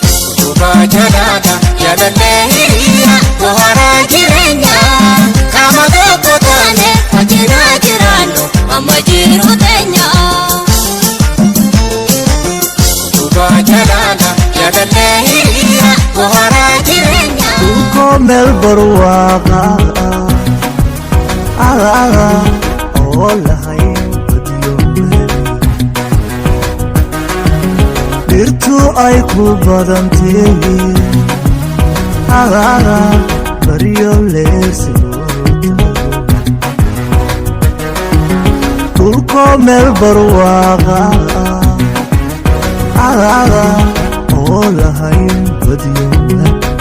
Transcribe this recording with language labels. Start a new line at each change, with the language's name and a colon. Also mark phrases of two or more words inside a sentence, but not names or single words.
Oromo: Utubaa jalaadha, jaalallee hiriyaa, bohaaraa jireenya. Qaama tokko taane, wajjin haa jiraannu, amma jiru teenya. Utubaa jalaadha, jaalallee hiriyaa, bohaaraa jireenya.
Somali: Dhulkoo meel barwaaqa, ah, ah, ah, oo lahayn badiyo meel. Dhirtu ay ku badan tahay, ah, ah, ah, baryo leersi Dhulkoo meel barwaaqa, ah, ah, ah, oo lahayn badiyo meel.